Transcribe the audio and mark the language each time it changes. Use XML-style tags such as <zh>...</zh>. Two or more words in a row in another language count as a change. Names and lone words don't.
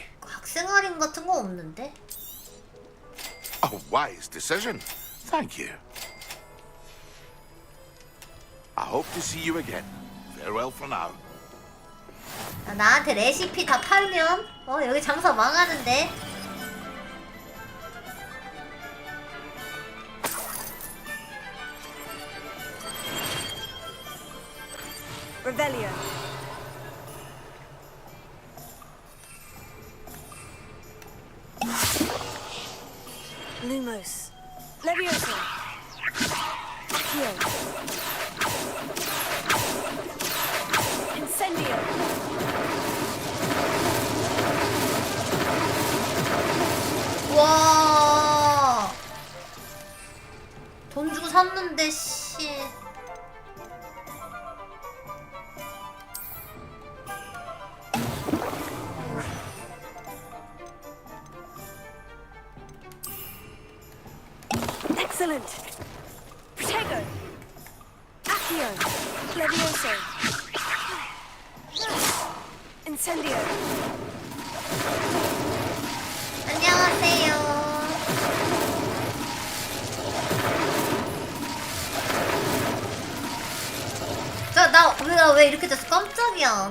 <ko>학생 할인 같은 거 없는데?</ko> <en>A wise decision. Thank you. I hope to see you again. Farewell for now.</en> <ko>나한테 레시피 다 팔면 여기 장사 망하는데.</ko> <la>Revelio. Lumos. Leviosa. Accio. Incendio.</la> <ko>와. 돈 주고 샀는데 씨.</ko> <en>Excellent.</en> <la>Protego. Accio. Levioso. Incendio.</la> <ko>안녕하세요. 나 왜 이렇게 됐어? 깜짝이야.</ko>